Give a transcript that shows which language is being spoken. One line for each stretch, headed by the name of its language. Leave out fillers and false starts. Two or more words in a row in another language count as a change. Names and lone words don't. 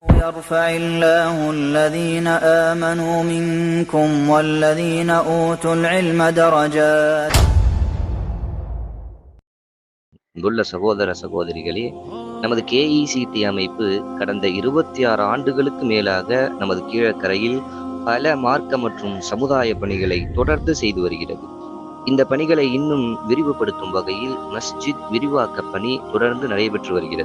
Arabic: يرفع الله الذين آمنوا منكم والذين أوتوا العلم درجات.
Tamil: இங்குள்ள சகோதர சகோதரிகளே, நமது KECT அமைப்பு கடந்த 26 ஆண்டுகளுக்கு மேலாக நமது கீழக்கரையில் பல மார்க்க மற்றும் சமுதாய பணிகளை தொடர்ந்து செய்து வருகிறது. இந்த பணிகளை இன்னும் விரிவுபடுத்தும் வகையில் மஸ்ஜித் விரிவாக்க பணி தொடர்ந்து நடைபெற்று வருகிறது.